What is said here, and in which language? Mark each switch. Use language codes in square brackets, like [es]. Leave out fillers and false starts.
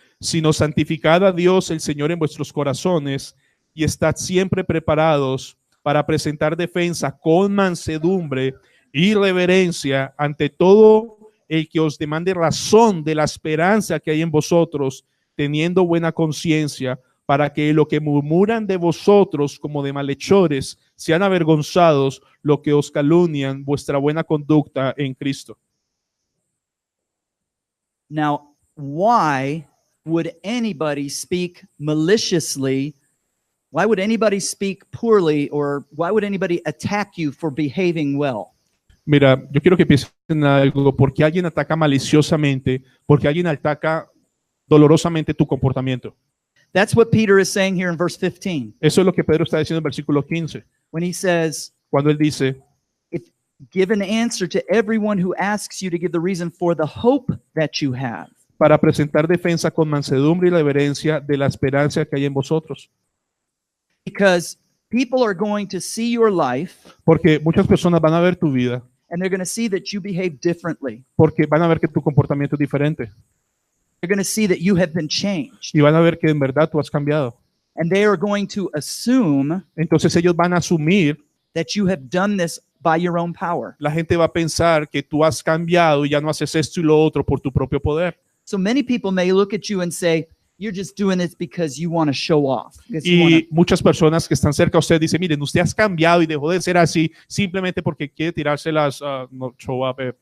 [es] Sino santificad a Dios el Señor en vuestros corazones y estad siempre preparados para presentar defensa con mansedumbre y reverencia ante todo el que os demande razón de la esperanza que hay en vosotros, teniendo buena conciencia, para que lo que murmuran de vosotros como de malhechores sean avergonzados lo que os calumnian vuestra buena conducta en Cristo. [en] Now, why would anybody speak maliciously? Why would anybody speak poorly, or why would anybody attack you for behaving well? [es] Mira, yo quiero que piensen en algo, porque alguien ataca maliciosamente, porque alguien ataca dolorosamente tu comportamiento. [en] That's what Peter is saying here in verse 15 [es] Eso es lo que Pedro está diciendo en el versículo 15, [en] when he says, [es] cuando él dice, [en] give an answer to everyone who asks you to give the reason for the hope that you have. [es] para presentar defensa con mansedumbre y reverencia de la esperanza que hay en vosotros. [en] Because people are going to see your life [es] Porque muchas personas van a ver tu vida, [en] and they're going to see that you behave differently. [es] porque van a ver que tu comportamiento es diferente [en] They're going to see that you have been changed. [es] y van a ver que en verdad tú has cambiado. [en] And they are going to assume [es] Entonces ellos van a asumir, [en] that you have done this by your own power. [es] la gente va a pensar que tú has cambiado y ya no haces esto y lo otro por tu propio poder. [en] So many people may look at you and say, you're just doing this because you want to show off. Because you wanna-" [es] Y muchas personas que están cerca a usted dicen, miren, usted has cambiado y dejó de ser así simplemente porque quiere tirarse las no, [en] show up,